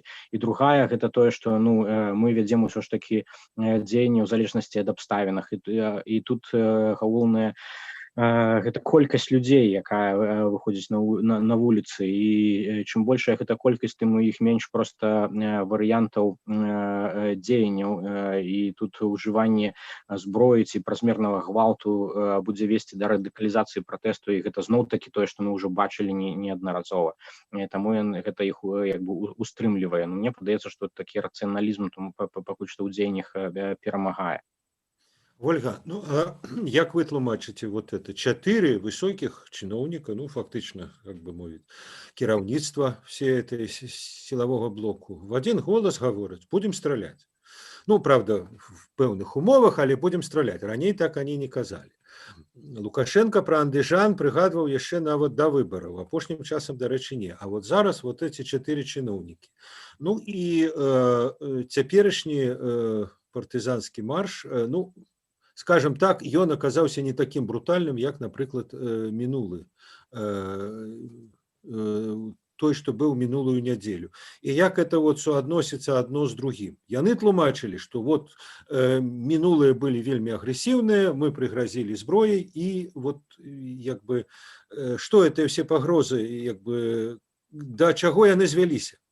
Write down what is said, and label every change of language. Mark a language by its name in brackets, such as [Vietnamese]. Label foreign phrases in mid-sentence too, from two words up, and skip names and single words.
[Belarusian] І другая, гэта тое, што, ну, мы вядзем усё ж такі дзеянні ў залежнасці ад абставінах, і тут галоўнае гэта колькасць людзей, якая выходзіць на вуліцы, і чым большая гэта колькасць, тым у іх менш проста варыянтаў дзеянняў, і тут ужыванне зброі ці празмернага гвалту будзе весці да радыкалізацыі пратэсту, і гэта зноў-такі тое, што мы ўжо бачылі неаднаразова. Таму гэта іх як бы устрымлівае. Мне падаецца, што такі рацыяналізм пакуль што ў дзеяннях перамагае. Ольга, ну, а як вы тлумачыце [Russian] вот это? 4 высоких чиновника, ну, фактично, как бы [Belarusian] мовіць, кіраўніцтва [Russian] все этой силового блоку в один голос говорят: будем стрелять. Ну, правда, в [Belarusian] пэўных умовах, [Russian] але будем стрелять. [Belarusian] Раней так они не казали. Лукашенко про Андыжан прыгадваў яшчэ нават да выбораў, апошнім часам, дарэчы, не. [Russian] А вот зараз вот эти 4 чиновники. [Belarusian] Ну і цяперашні партызанскі марш, ну, скажем так, ён аказаўся не таким брутальным, як, напрыклад, мінулы, той, што быў мінулую нядзелю. І як [Russian] это вот [Belarusian] суадносіцца адно з другім. Яны тлумачылі, што вот мінулыя былі вельмі агрэсіўныя, мы прыгразілі зброяй, і вот як бы што [Russian] это все [Belarusian] пагрозы, як бы да чаго яны звяліся?